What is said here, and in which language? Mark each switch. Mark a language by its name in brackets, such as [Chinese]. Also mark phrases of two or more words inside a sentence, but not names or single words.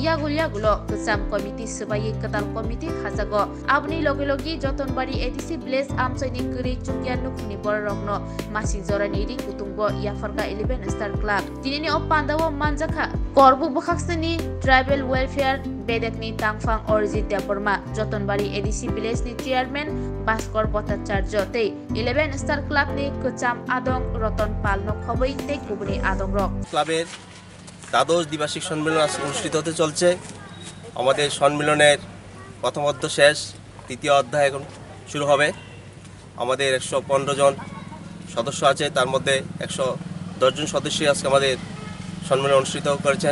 [Kok Borok] yagulo kesam komiti sebagai ketal komiti khajago abni logi Jotonbari ADC Blaze amsaini kuri chungkian nukni borokno masing jorani ri kutungbo yafarga 11 Star Club dinini o pandawo manjaka Korbuk bakhakseni Tribal Welfare Bedekni Tangfang Orjit Deborma Jotonbari ADC Blaze ni chairman Baskor Bhattacharya tei 11 Star Club ni Kucham Adong Ratan Pal no khoboi tei kubuni Adong rok [Bangla] ক্লাবের দ্বাদশ দ্বিবার্ষিক সম্মেলন অনুষ্ঠিত হতে চলছে। আমাদের সম্মেলনের প্রথম অধ্যায় শেষ, তৃতীয় অধ্যায় এখন শুরু হবে। আমাদের 115 জন সদস্য আছে, তার মধ্যে 110 জন সদস্য আজকে আমাদের সম্মেলন অনুষ্ঠিত করেছেন।